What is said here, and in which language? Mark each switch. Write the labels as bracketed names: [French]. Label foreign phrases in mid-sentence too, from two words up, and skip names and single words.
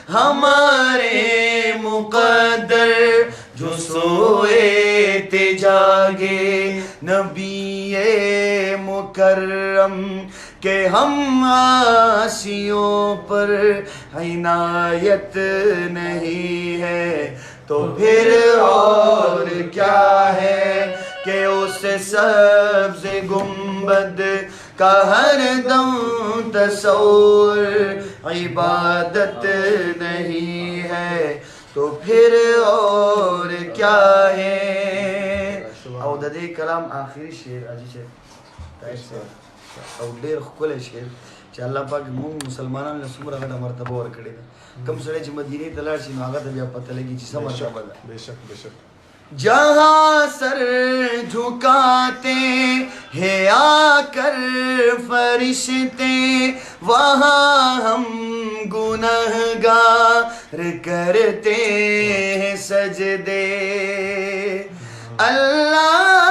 [Urdu] ہمارے مقدر جو سوئے تھے جاگے نبی مکرم کہ ہم عاصیوں پر عنایت نہیں ہے تو پھر اور کیا ہے کہ اس سبز گنبد کا ہر دم تصور عبادت نہیں ہے تو پھر اور کیا ہے [Pashto] او د دې کلام آخری شعر حاجی صاحب او ډېر ښکلی شعر چې الله پاک موږ مسلمانانو له څومره غټه مرتبه ورکړې ده کوم سړی چې مدینې ته لاړ شي نو هغه ته بیا پته لګي چې څه مرتبه ده [Urdu] بے شک بے شک جہاں سر جھکاتے ہیں آ کر فرشتے وہاں ہم گنہگار کرتے ہیں سجدے اللہ